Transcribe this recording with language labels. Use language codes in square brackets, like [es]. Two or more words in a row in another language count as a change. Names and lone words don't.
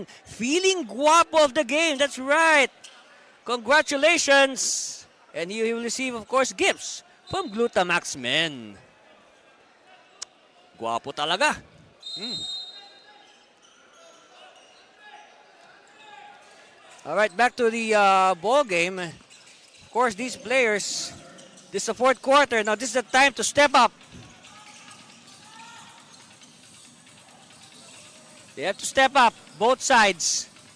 [en] Feeling guapo of the game. That's right. Congratulations. And you will receive, of course, gifts from Glutamax men. [tl] Guapo talaga. [en] All right, back to the ball game. Of course, these players, this is the fourth quarter. Now, this is the time to step up. They have to step up, both sides.